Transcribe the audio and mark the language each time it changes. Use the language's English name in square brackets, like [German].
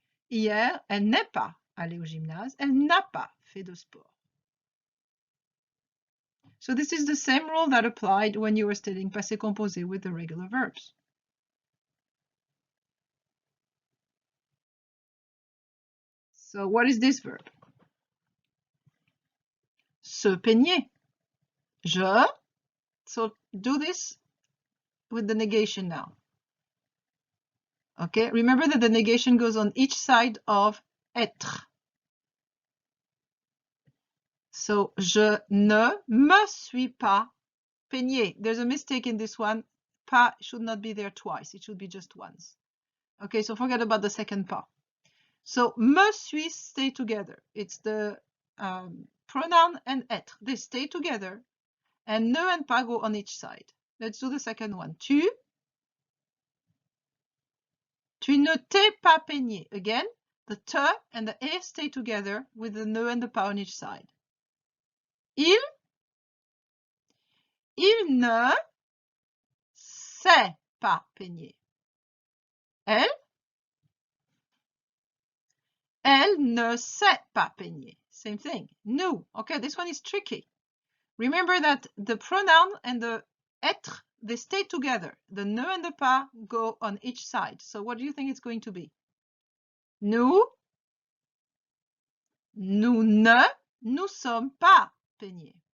[French] Hier, elle n'est pas allée au gymnase. Elle n'a pas fait de sport. [English] So this is the same rule that applied when you were studying passé composé with the regular verbs. So what is this verb? [French] Se peigner. Je. [English] So do this with the negation now. Okay, remember that the negation goes on each side of être. [French] So, je ne me suis pas peigné. [English] There's a mistake in this one. Pas should not be there twice. It should be just once. Okay, so forget about the second pas. So, me suis stay together. It's the pronoun and être. They stay together. And ne and pas go on each side. Let's do the second one. [French] Tu ne t'es pas peigné. [English] Again, the te and the e stay together with the ne and the pas on each side. [French] Il ne s'est pas peigné. Elle ne s'est pas peigné. [English] Same thing. [French] Nous. [English] Okay, this one is tricky. Remember that the pronoun and the être, they stay together. The ne and the pas go on each side. So what do you think it's going to be? [French] Nous ne nous sommes pas peignés.